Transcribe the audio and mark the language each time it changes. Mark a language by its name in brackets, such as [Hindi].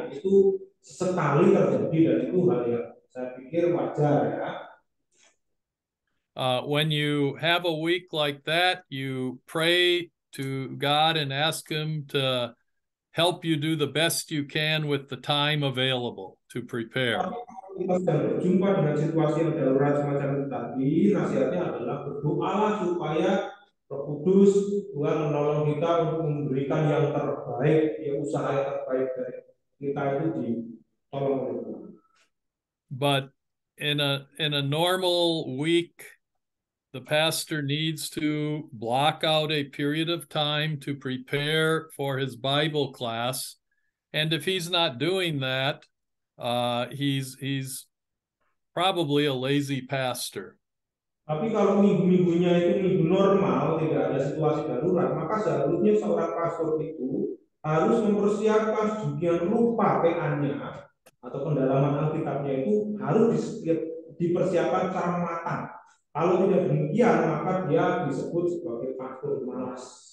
[Indonesian] Itu sekali terjadi dan itu hal yang saya pikir wajar ya. [English] When you have a week like that, you pray to God and ask Him to help you do the best you can with the time available to prepare. [Indonesian] Kita sedang berjumpa dengan situasi yang darurat semacam itu tadi, nasihatnya adalah berdoalah supaya Roh Kudus Tuhan menolong kita untuk memberikan yang terbaik, ya usaha yang terbaik dari kita itu ditolong oleh Tuhan. [English] But in a normal week, the pastor needs to block out a period of time to prepare for his Bible class. And if he's not doing that, he's probably a lazy pastor. [Indonesian] Tapi kalau minggu-minggunya itu minggu normal, tidak ada situasi darurat, maka seharusnya seorang pastor itu harus mempersiapkan sedemikian rupa PA-nya atau pendalaman Alkitabnya itu harus dipersiapkan secara matang. Kalau tidak demikian, maka dia disebut sebagai pastor malas.